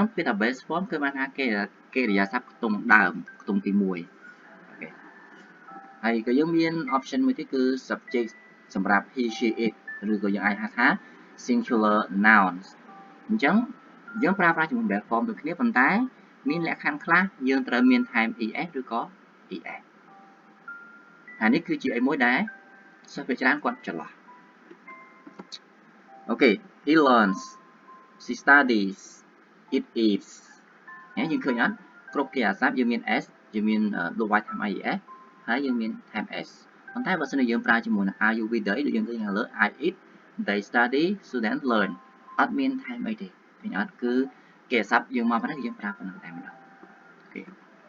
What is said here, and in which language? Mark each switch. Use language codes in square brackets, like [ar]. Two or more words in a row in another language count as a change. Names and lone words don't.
[km] ពេលថា [en] base form [km] គឺបានថាកិរិយាសព្ទខ្ទង់ដើមខ្ទង់ទី1 Okay ហើយក៏យើងមាន option មួយទៀតគឺ subject សម្រាប់ he she it ឬក៏យើងអាចហៅថា [en] singular nouns [km] អញ្ចឹងយើងប្រើប្រាស់ជាមួយ [en] base form [km] ដូចគ្នាប៉ុន្តែមានលក្ខខណ្ឌខ្លះយើងត្រូវមានថែម es ឬក៏ es ហើយនេះគឺជាអីមួយដែលសិស្សភាគច្រើនគាត់ច្រឡោះ [en] Okay he learns she studies it eats [km] យើងឃើញអត់គ្រប់គេអាសព្ទយើងមាន s យើងមានដូចវាយថែម ies ហើយយើងមានថែម s ប៉ុន្តែបើសិនជាយើងប្រើជាមួយនឹង [en] are you with they [km] ដូចយើងឃើញខាងលើ [en] I eat they study students learn [km] អត់មានថែមអីទេឃើញអត់គឺគេអាសព្ទយើងមកប៉ុណ្ណឹងយើងប្រើប៉ុណ្ណឹងតែម្ដងអូខេ